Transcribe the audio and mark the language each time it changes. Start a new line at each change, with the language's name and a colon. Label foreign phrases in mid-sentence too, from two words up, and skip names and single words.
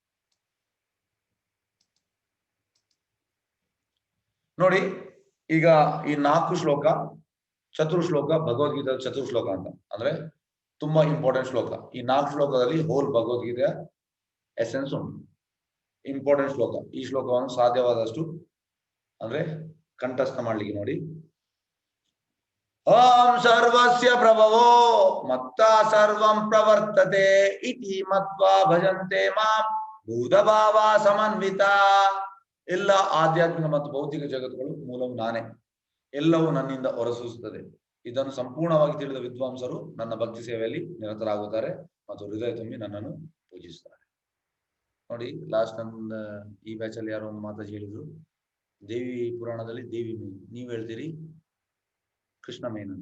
Kannada: ನೋಡಿ ಈಗ ಈ 4 ಶ್ಲೋಕ ಚತುರ್ಶ್ಲೋಕ ಭಗವದ್ಗೀತೆ ಚತುರ್ಶ್ಲೋಕ ಅಂತ ಅಂದ್ರೆ ತುಂಬಾ ಇಂಪಾರ್ಟೆಂಟ್ ಶ್ಲೋಕ. ಈ 4 ಶ್ಲೋಕದಲ್ಲಿ ಹೋಲ್ ಭಗವದ್ಗೀತೆಯ ಎಸೆನ್ಸ್ ಉಂಟು. ಇಂಪಾರ್ಟೆಂಟ್ ಶ್ಲೋಕ. ಈ ಶ್ಲೋಕವನ್ನು ಸಾಧ್ಯವಾದಷ್ಟು ಅಂದ್ರೆ ಕಂಠಸ್ಥ ಮಾಡ್ಲಿಕ್ಕೆ ನೋಡಿ.
Sanskrit: ಓಂ ಸರ್ವಸ್ಯ ಪ್ರಭವೋ ಮತ್ತ ಸರ್ವಂ ಪ್ರವರ್ತತೆ ಇತಿ ಮತ್ವಾ ಭಜಂತೆ ಮಾಂ ಭೂತಭಾವ ಸಮನ್ವಿತ.
Kannada: ಎಲ್ಲ ಆಧ್ಯಾತ್ಮಿಕ ಮತ್ತು ಭೌತಿಕ ಜಗತ್ತುಗಳು ಮೂಲವು ನಾನೇ, ಎಲ್ಲವೂ ನನ್ನಿಂದ ಹೊರಸೂಸುತ್ತದೆ. ಇದನ್ನು ಸಂಪೂರ್ಣವಾಗಿ ತಿಳಿದ ವಿದ್ವಾಂಸರು ನನ್ನ ಭಕ್ತಿ ಸೇವೆಯಲ್ಲಿ ನಿರತರಾಗುತ್ತಾರೆ ಮತ್ತು ಹೃದಯ ತುಂಬಿ ನನ್ನನ್ನು ಪೂಜಿಸುತ್ತಾರೆ. ನೋಡಿ ಲಾಸ್ಟ್ ನನ್ನ ಈ ಬ್ಯಾಚ್ ಅಲ್ಲಿ ಯಾರೋ ಒಂದು ಮಾತಾಜಿ ಹೇಳಿದ್ರು, ದೇವಿ ಪುರಾಣದಲ್ಲಿ ದೇವಿ ಮೇನ್, ನೀವು ಹೇಳ್ತೀರಿ ಕೃಷ್ಣ ಮೇನ್ ಅಂತ.